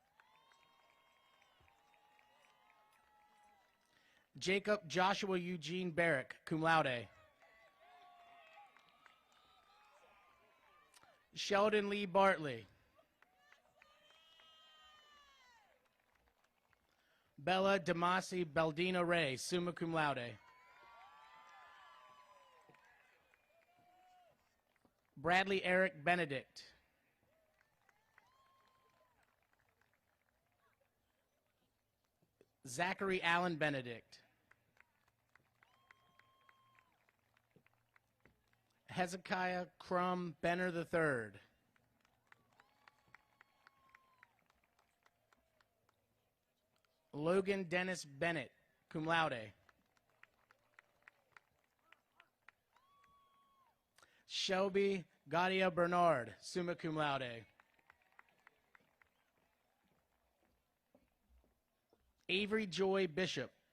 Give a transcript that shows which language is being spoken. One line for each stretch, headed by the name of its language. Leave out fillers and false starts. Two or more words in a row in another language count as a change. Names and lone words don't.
English: Jacob Joshua Eugene Barrick,
Latin: cum laude.
English: Sheldon Lee Bartley. Bella Damasi Baldina Ray,
Latin: summa cum laude.
English: Bradley Eric Benedict. Zachary Allen Benedict. Hezekiah Crum Benner III. Logan Dennis Bennett,
Latin: cum laude.
English: Shelby Gaudia Bernard,
Latin: summa cum laude.
English: Avery Joy Bishop.